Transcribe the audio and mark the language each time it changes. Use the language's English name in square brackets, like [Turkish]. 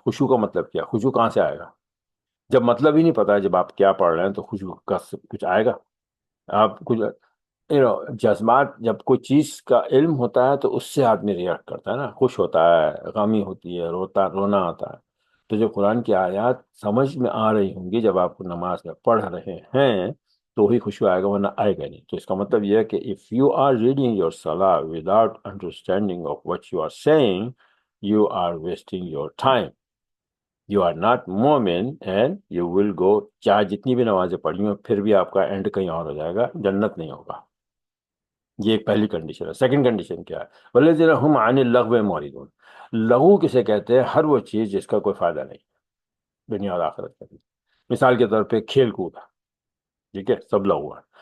[Urdu] خشوع کا مطلب کیا؟ خشوع کہاں سے آئے گا جب مطلب ہی نہیں پتا ہے جب آپ کیا پڑھ رہے ہیں؟ تو خشوع کا کچھ آئے گا؟ آپ کچھ جذبات، جب کوئی چیز کا علم ہوتا ہے تو اس سے آدمی ریئیکٹ کرتا ہے نا، خوش ہوتا ہے، غمی ہوتی ہے، رونا آتا ہے. تو جو قرآن کی آیات سمجھ میں آ رہی ہوں گی جب آپ کو نماز میں پڑھ رہے ہیں تو وہی خوشی آئے گا، ورنہ آئے گا نہیں. تو اس کا مطلب یہ ہے کہ [English] if you are reading your salah without understanding of what you are saying, you are wasting your time. You are not مومن and you will go. [Urdu] چاہے جتنی بھی نمازیں پڑھی ہوں پھر بھی آپ کا اینڈ کہیں اور ہو جائے گا، جنت نہیں ہوگا. یہ ایک پہلی کنڈیشن ہے. سیکنڈ کنڈیشن کیا ہے؟ [Arabic] والذین هم عن اللغو معرضون. [Urdu] لغو کسے کہتے ہیں؟ ہر وہ چیز جس کا کوئی فائدہ نہیں دنیا اور آخرت کا. مثال کے طور پہ کھیل کود، ٹھیک ہے، سب لغو ہے.